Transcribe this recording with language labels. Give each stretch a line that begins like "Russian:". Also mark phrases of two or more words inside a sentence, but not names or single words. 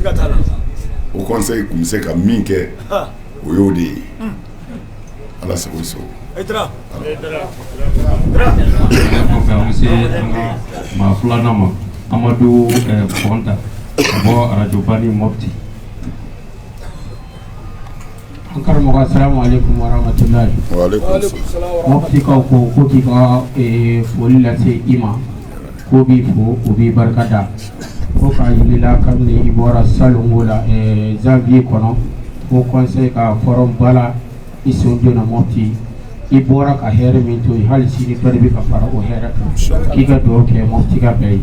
Bambara: O conseil tun bɛ se ka min kɛ o y'o de ye. Ala sago i sago. Ma filanan ma Amadu Fɔnta ka bɔ Radio Bani Mopti. An karamɔgɔ
Arabic: السلام عليكم ورحمة الله. وعليكم السلام.
Bambara: Mopti kaw ko k'i ka foli lase i ma, ko b'i fo o b'i barika da, ko k'a yirila kabini i bɔra salongo la janvier kɔnɔ ko conseil ka forum bala i sen donna Mopti, i bɔra ka hɛrɛ min to yen hali sini dɔ de bɛ ka fara o hɛrɛ kan, k'i ka dugawu kɛ Mopti ka bɛɛ ye.